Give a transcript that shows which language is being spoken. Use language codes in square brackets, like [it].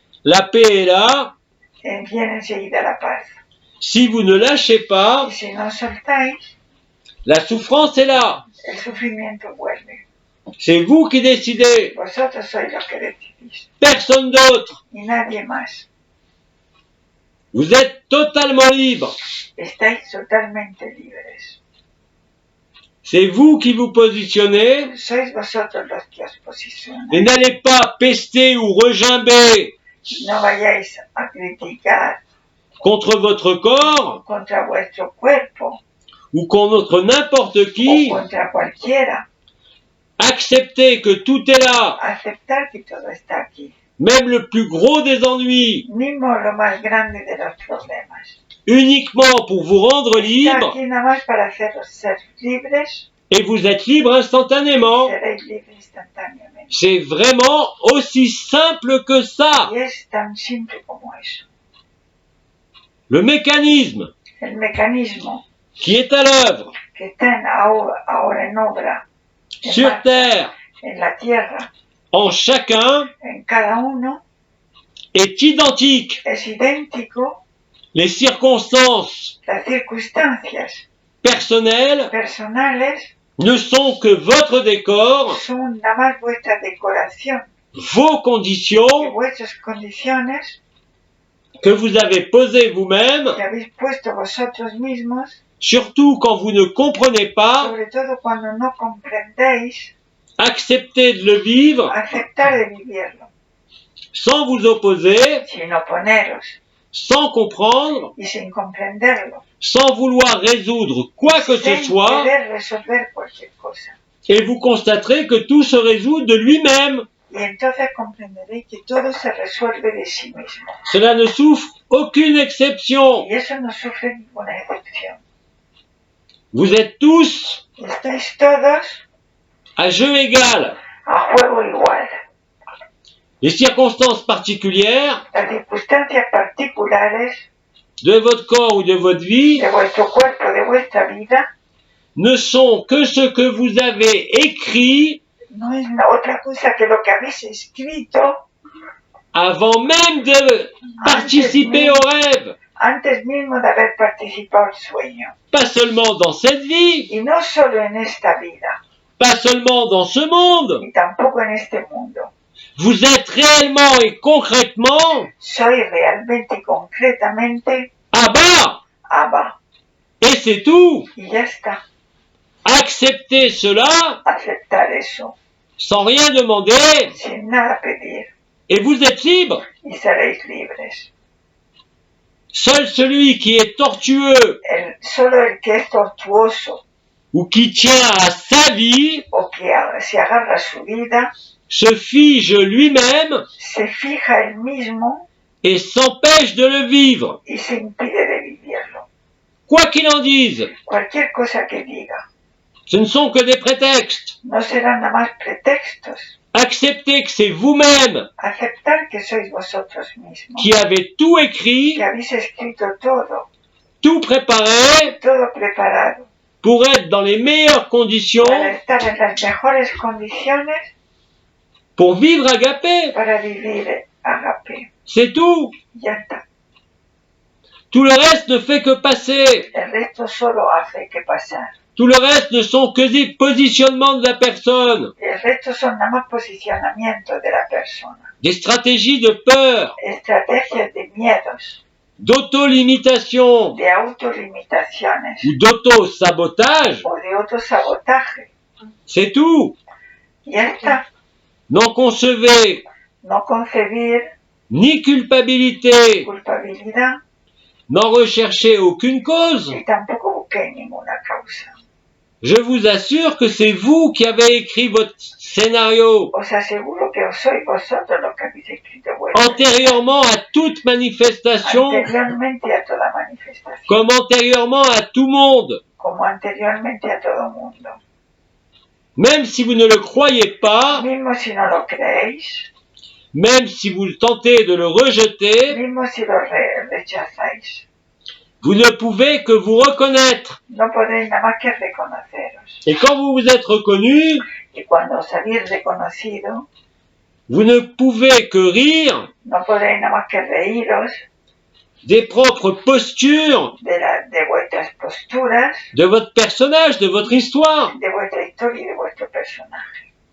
[fr] la paix est là. [es] viene enseguida la paz. [fr] Si vous ne lâchez pas, [es] Y si no soltáis, [fr] la souffrance est là. [es] el sufrimiento vuelve. [fr] C'est vous qui décidez, [es] Vosotros sois los que decidís, [fr] personne d'autre. [es] y nadie más. [fr] Vous êtes totalement libre. [es] Estáis totalmente libres. [fr] C'est vous qui vous positionnez [es] Sois vosotros los que os [fr] et [es] posicionáis. [fr] n'allez pas pester ou regimber [es] No vayáis a criticar [fr] contre votre corps [es] contra vuestro cuerpo [fr] ou contre n'importe [es] o [fr] qui. [es] contra cualquiera. [fr] Acceptez que tout est là, [es] Aceptar que todo está aquí. [fr] même le plus gros des ennuis, [es] Mismo lo más grande de los problemas. [fr] uniquement pour vous rendre [es] Está [fr] libre, [es] aquí nada más para haceros ser libres. [fr] et vous êtes libre instantanément. [es] Seréis libres instantáneamente. [fr] C'est vraiment aussi simple que ça. [es] Y es tan simple como eso. [fr] Le mécanisme [es] El mecanismo [fr] qui est à l'œuvre [es] que está ahora en obra en [fr] sur [es] marcha, [fr] Terre [es] en la tierra, [fr] en chacun [es] en cada uno, [fr] est identique. [es] es idéntico. [fr] Les circonstances [es] Las circunstancias [fr] personnelles [es] personales [fr] ne sont que votre décor, [es] son nada más vuestra decoración, [fr] vos [es] y [fr] conditions [es] vuestras condiciones [fr] que vous avez posées vous-même, [es] que habéis puesto vosotros mismos, [fr] surtout quand vous ne comprenez pas, [es] sobre todo cuando no comprendéis, [fr] acceptez de le vivre [es] aceptar de vivirlo, [fr] sans vous opposer, [es] sin oponeros, [fr] sans comprendre, [es] y sin comprenderlo, [fr] sans vouloir résoudre quoi que ce [es] sin [fr] soit, [es] querer resolver cualquier cosa. [fr] et vous constaterez que tout se résout de lui-même. [es] Y entonces comprenderé que todo se resuelve de sí mismo. [fr] Cela ne souffre aucune exception. [es] Y eso no sufre ninguna excepción. [fr] Vous êtes tous [es] Estáis todos [fr] à jeu égal. [es] a juego igual. [fr] Les circonstances particulières [es] Las circunstancias particulares [fr] de votre corps ou de votre vie [es] de vuestro cuerpo, de vuestra vida, [fr] ne sont que ce que vous avez écrit [es] no es otra cosa que lo que habéis escrito [fr] avant même de participer au rêve. [es] antes mismo de haber participado al sueño. [fr] Pas seulement dans cette vie, [es] Y no solo en esta vida, [fr] pas seulement dans ce monde. [es] y tampoco en este mundo. [fr] Vous êtes réellement et concrètement [es] Soy realmente y concretamente Abba. Abba. [fr] Et c'est tout. [es] Y ya está. [fr] Acceptez cela [es] Aceptar eso, [fr] sans rien demander [es] sin nada pedir, [fr] et vous êtes libre. [es] y seréis libres. [fr] Seul celui qui est tortueux [es] Solo el que es tortuoso [fr] ou qui tient à sa vie [es] o que se agarra a su vida, [fr] se fige lui-même [es] se fija él mismo [fr] et s'empêche de le vivre. [es] y se impide de vivirlo. [fr] Quoi qu'il en dise, [es] Cualquier cosa que diga, [fr] ce ne sont que des prétextes. [es] no serán nada más pretextos. [fr] Acceptez que c'est vous-même [es] Aceptar que sois vosotros mismos, [fr] qui avez tout écrit, [es] que habéis escrito todo, [fr] tout préparé [es] todo preparado, [fr] pour être dans les meilleures conditions [es] para estar en las mejores condiciones [fr] pour vivre agapé. [es] para vivir agape. [fr] C'est tout. [es] Ya está. [fr] Tout le reste ne fait que passer. [es] El resto solo hace que pasar. [fr] Tout le reste ne sont que des positionnements de la personne, [es] El resto son nada más posicionamientos de la persona, [fr] des stratégies de peur, [es] estrategias de miedos, [fr] d'auto-limitation [es] de autolimitaciones [fr] ou d'auto-sabotage. [es] o de autosabotaje. [fr] C'est tout. [es] Ya está. [fr] N'en concevez [es] No concebir [fr] ni culpabilité, [es] culpabilidad [fr] n'en recherchez aucune cause. [es] y tampoco busqué ninguna causa. [fr] Je vous assure que c'est vous qui avez écrit votre scénario [es] Os aseguro que sois vosotros los que habéis escrito vuestro [fr] antérieurement à toute manifestation, [es] anteriormente a toda manifestación, [fr] comme antérieurement à tout monde. [es] como anteriormente a todo mundo. [fr] Même si vous ne le croyez pas, [es] Mismo si no lo creéis, [fr] même si vous tentez de le rejeter, [es] mismo si lo rechazáis, [fr] vous ne pouvez que vous reconnaître. [es] no podéis nada más que reconoceros. [fr] Et quand vous vous êtes reconnu, [es] Y cuando os habéis reconocido, [fr] vous ne pouvez que rire [es] no podéis nada más que reíros [fr] des propres postures [es] de vuestras posturas, [fr] de votre personnage, de votre histoire. [es] de vuestra historia y de vuestro personaje.